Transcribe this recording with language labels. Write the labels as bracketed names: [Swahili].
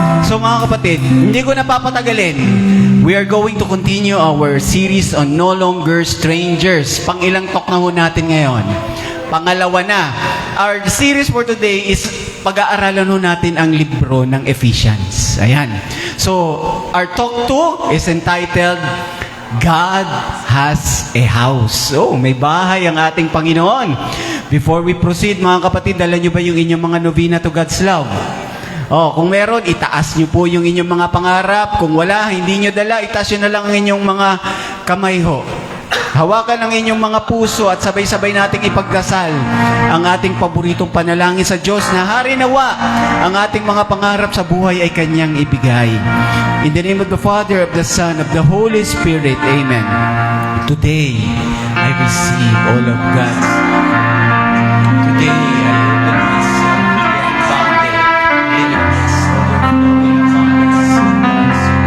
[Filipino] So mga kapatid, hindi ko napapatagalin. [English] We are going to continue our series on No Longer Strangers. [Filipino] Pang-ilang talk na ho natin ngayon. Pangalawa na. [English] Our series for today is [Filipino] pag-aaralan ho natin ang libro ng Ephesians. Ayan. [English] So, our talk 2 is entitled God has a house. [Filipino] Oh, may bahay ang ating Panginoon. [English] Before we proceed, [Filipino] mga kapatid, dala nyo ba yung inyong mga novena to God's love? Oh, kung meron, itaas nyo po yung inyong mga pangarap. Kung wala, hindi nyo dala, itaas nyo na lang ang inyong mga kamay ho. Hawakan ang inyong mga puso at sabay-sabay nating ipagdasal ang ating paboritong panalangin sa Diyos na hari nawa ang ating mga pangarap sa buhay ay Kanyang ibigay. [English] In the name of the Father, of the Son, of the Holy Spirit. Amen. Today, I receive all of God's. Today, I open myself to the unbounded innocence of the flowing abundance.